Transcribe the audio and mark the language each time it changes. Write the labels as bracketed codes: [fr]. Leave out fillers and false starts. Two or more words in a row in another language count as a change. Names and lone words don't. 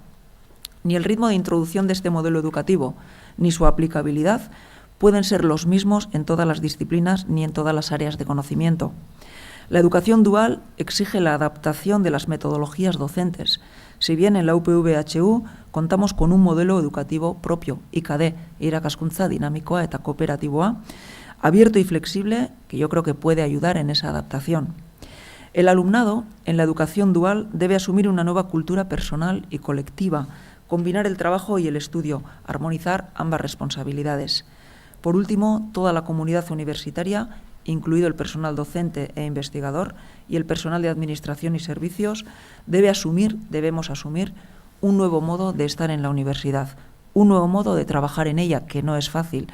[es] Ni el ritmo de introducción de este modelo educativo ni su aplicabilidad pueden ser los mismos en todas las disciplinas ni en todas las áreas de conocimiento. La educación dual exige la adaptación de las metodologías docentes. Si bien en la UPV-HU contamos con un modelo educativo propio, [eu] IKD, irakaskuntza dinamikoa eta kooperatiboa, [es] abierto y flexible, que yo creo que puede ayudar en esa adaptación. El alumnado en la educación dual debe asumir una nueva cultura personal y colectiva, combinar el trabajo y el estudio, armonizar ambas responsabilidades. Por último, toda la comunidad universitaria, incluido el personal docente e investigador y el personal de administración y servicios, debemos asumir un nuevo modo de estar en la universidad, un nuevo modo de trabajar en ella, que no es fácil.